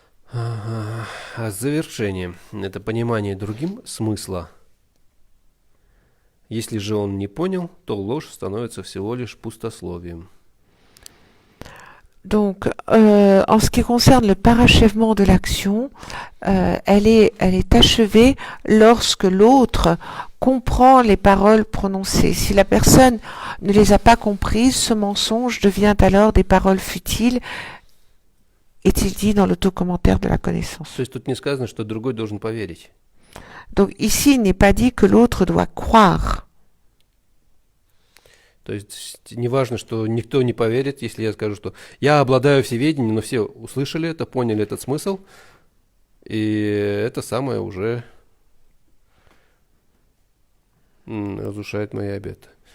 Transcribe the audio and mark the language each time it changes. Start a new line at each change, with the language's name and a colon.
Russian: А завершение– это понимание другим смысла. Если же он не понял, то ложь становится всего лишь пустословием.
French: Donc, en ce qui concerne le parachèvement de l'action, elle est achevée lorsque l'autre comprend les paroles prononcées. Si la personne ne les a pas comprises, ce mensonge devient alors des paroles futiles, est-il dit dans l'autocommentaire de la connaissance.
Russian: То есть тут не сказано, что другой должен поверить.
French: Donc ici, il n'est pas dit que l'autre doit croire.
Russian: То есть не важно, что никто не поверит, если я скажу, что я обладаю всеведением, но все услышали это, поняли этот смысл, и это самое уже разрушает мои обеты.